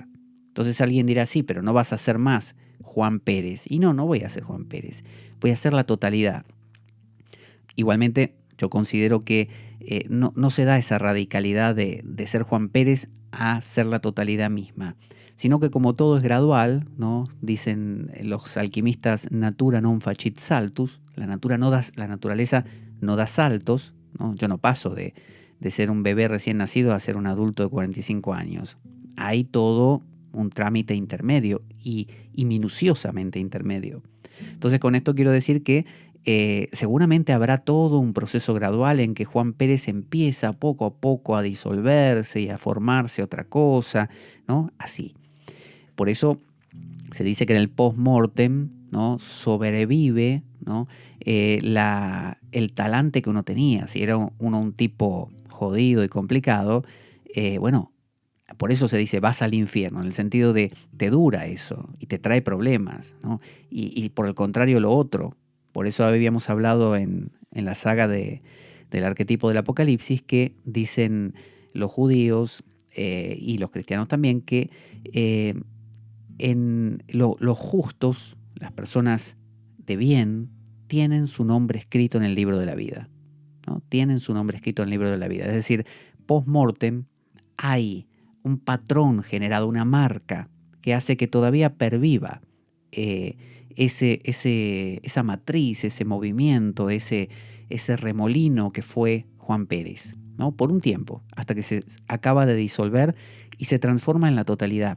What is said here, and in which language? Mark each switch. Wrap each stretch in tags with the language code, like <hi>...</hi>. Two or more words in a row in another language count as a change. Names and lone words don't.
<es>Entonces alguien dirá, sí, pero no vas a ser más Juan Pérez. Y no voy a ser Juan Pérez, voy a ser la totalidad. Igualmente, yo considero que no se da esa radicalidad de ser Juan Pérez a ser la totalidad misma, sino que como todo es gradual, ¿no? Dicen los alquimistas,</es> <la>natura non facit saltus,</la> <es>la naturaleza no da saltos, ¿no? Yo no paso de ser un bebé recién nacido a ser un adulto de 45 años. Hay todo un trámite intermedio y minuciosamente intermedio. Entonces con esto quiero decir que seguramente habrá todo un proceso gradual en que Juan Pérez empieza poco a poco a disolverse y a formarse otra cosa, ¿no? Así. Por eso se dice que en el post-mortem, ¿no? Sobrevive, ¿no? El talante que uno tenía. Si era uno un tipo jodido y complicado, bueno, por eso se dice vas al infierno, en el sentido de te dura eso y te trae problemas, ¿no? Y por el contrario lo otro. Por eso habíamos hablado en la saga del arquetipo del Apocalipsis que dicen los judíos y los cristianos también que los justos, las personas de bien, tienen su nombre escrito en el libro de la vida, ¿no? Tienen su nombre escrito en el libro de la vida. Es decir, post-mortem hay un patrón generado, una marca que hace que todavía perviva esa matriz, ese movimiento, ese remolino que fue Juan Pérez, ¿no? Por un tiempo, hasta que se acaba de disolver y se transforma en la totalidad.</es>